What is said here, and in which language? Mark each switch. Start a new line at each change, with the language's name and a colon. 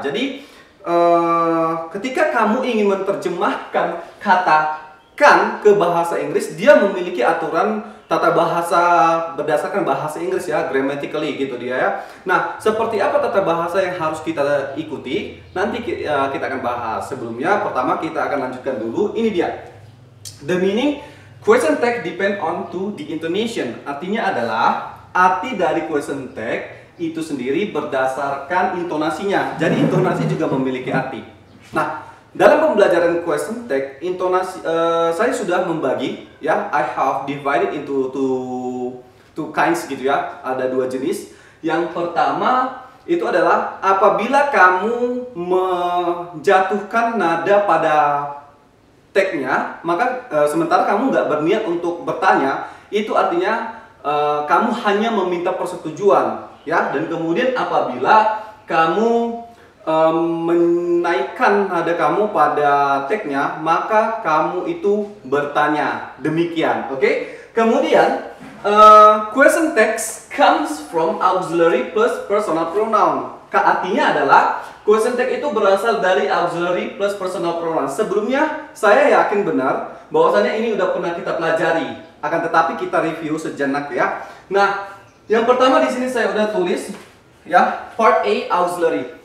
Indonesian: Jadi, ketika kamu ingin menerjemahkan kata kan ke bahasa Inggris, dia memiliki aturan tata bahasa berdasarkan bahasa Inggris ya, grammatically gitu dia ya. Nah, seperti apa tata bahasa yang harus kita ikuti? Nanti kita akan bahas. Sebelumnya, pertama kita akan lanjutkan dulu. Ini dia.
English: The meaning question tag depend on to the intonation.
Indonesian: Artinya adalah arti dari question tag itu sendiri berdasarkan intonasinya. Jadi intonasi juga memiliki arti. Nah, dalam pembelajaran question tag, intonasi saya sudah membagi ya.
English: I have divided into two kinds
Indonesian: gitu ya. Ada dua jenis. Yang pertama itu adalah apabila kamu menjatuhkan nada pada tagnya, maka sementara kamu nggak berniat untuk bertanya, itu artinya kamu hanya meminta persetujuan ya. Dan kemudian apabila kamu menaikkan nada kamu pada tagnya, maka kamu itu bertanya. Demikian, oke?
English: Kemudian question text comes from auxiliary plus personal pronoun.
Indonesian: Artinya adalah question tag itu berasal dari auxiliary plus personal pronoun. Sebelumnya saya yakin benar bahwasannya ini udah pernah kita pelajari. Akan tetapi kita review sejenak ya. Nah, yang pertama di sini saya udah tulis ya, part A, auxiliary.